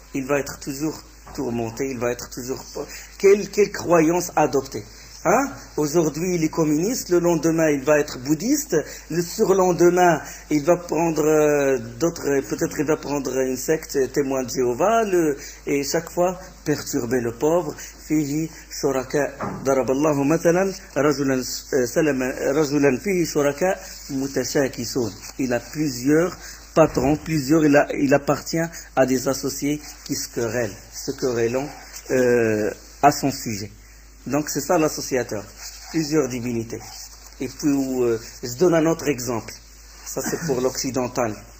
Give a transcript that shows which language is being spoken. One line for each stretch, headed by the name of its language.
French: Il va être toujours tourmenté, il va être toujours... Quelle croyance adopter? Hein? Aujourd'hui, il est communiste, le lendemain, il va être bouddhiste, le surlendemain, il va prendre peut-être il va prendre une secte témoin de Jéhovah, et chaque fois, perturber le pauvre.
Arabic: فيه شركاء ضرب الله مثلا رجلا فيه شركاء متشاكسون.
French: Il a plusieurs patrons, il appartient à des associés qui se querellent à son sujet. Donc c'est ça l'associateur, plusieurs divinités. Et puis je donne un autre exemple, ça c'est pour l'occidental.